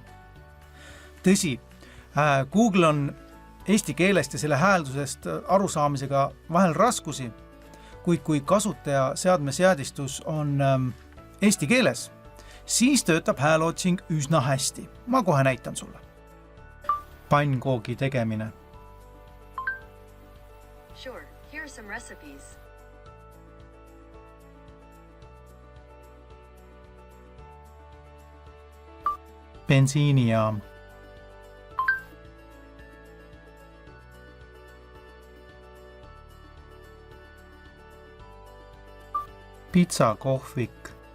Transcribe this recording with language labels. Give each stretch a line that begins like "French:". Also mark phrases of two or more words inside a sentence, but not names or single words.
Estonian: Tõsi, Google on eesti keelest ja selle hääldusest arusaamisega vahel raskusi, kuid kui kasutaja seadmeseadistus on eesti keeles, siis töötab hääleotsing üsna hästi. Ma kohe näitan sulle. Pannkoogi tegemine.
English: Sure, here are some recipes.
Estonian: Bensiinijaam. Pitsakohvik.